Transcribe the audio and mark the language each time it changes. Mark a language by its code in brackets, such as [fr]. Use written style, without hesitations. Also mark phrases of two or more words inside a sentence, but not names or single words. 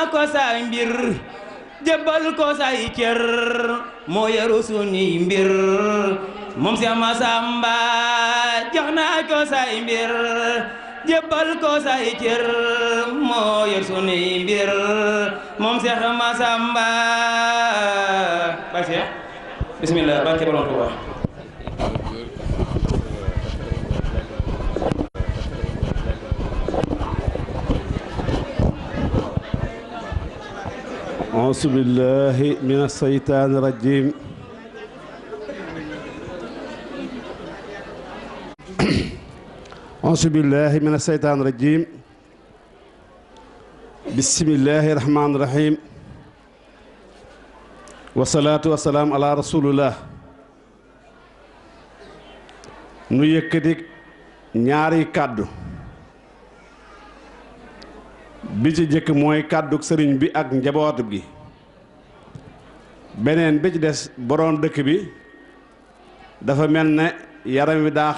[wo] ko say mbir jébbal ko say cër moo yaru suñuy mbir moom Seex Masamba jox naa ko say mbir jébbal ko say cër moo yor suñuy mbir moom Seex Masamba ba Seex bismillah barke Borom Tuuba [ar] أعوذ بالله من الشيطان الرجيم أعوذ بالله من الشيطان الرجيم بسم الله الرحمن الرحيم والصلاة والسلام على رسول الله [wo] nu yëkkati ñaari kàddu bi ci jëkk mooy kàdduk sëriñ bi ak njaboot gi beneen bi ci des boroom dëkk bi dafa mel ne yaram wi daa